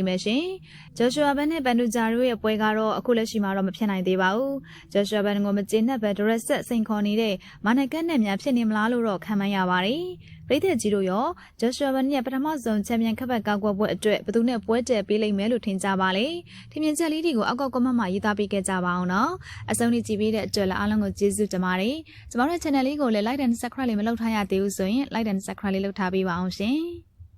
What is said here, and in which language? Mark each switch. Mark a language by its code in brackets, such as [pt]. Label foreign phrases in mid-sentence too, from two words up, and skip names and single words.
[my] မယ်ရှင်ဂျော့ရှွာဘန်နဲ့ဘန်ဒူဂျာတို့ရဲ့ပွဲကတော့အခုလက်ရှိမှာတော့မဖြစ်နိုင်သေးပါဘူးဂျော့ရှွာဘန်ကိုမကျေနပ်ပဲဒရက်ဆက်စိန်ခေါ်နေတဲ့မာနကတ်နဲ့များဖြစ်နေမလားလို့တော့ခံမှန်းရပါတယ်ပြည်သက်ကြီးတို့ရောဂျော့ရှွာဘန်ရဲ့ပထမဆုံးချန်ပီယံခပတ်ကာကွယ်ပွဲအတွက်ဘယ်သူနဲ့ပွဲတက်ပေးလိမ့်မယ်လို့ထင်ကြပါလဲထင်မြင်ချက်လေးတွေကိုအောက်ကကွန်မန့်မှာရေးသားပေးခဲ့ကြပါအောင်နော်အဆုံးထိကြည့်ပေးတဲ့အတွက်လည်းအားလုံးကိုကျေးဇူးတင်ပါတယ်ကျမတို့ channel လေးကိုလည်း [en] like and subscribe [my] လေးမလုပ်ထားရသေးဘူးဆိုရင် [en] like and subscribe [my] လေးလုပ်ထားပေးပါအောင်ရှင်